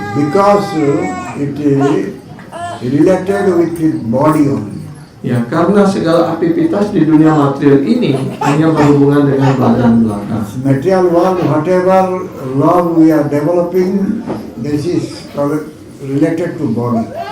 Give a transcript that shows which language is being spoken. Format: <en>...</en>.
<en>Because it is related with his body only.</en> <id>Ya, karena segala aktivitas di dunia material ini hanya berhubungan dengan badan belaka.</id> <en>Material world, whatever love we are developing, this is related to body.</en>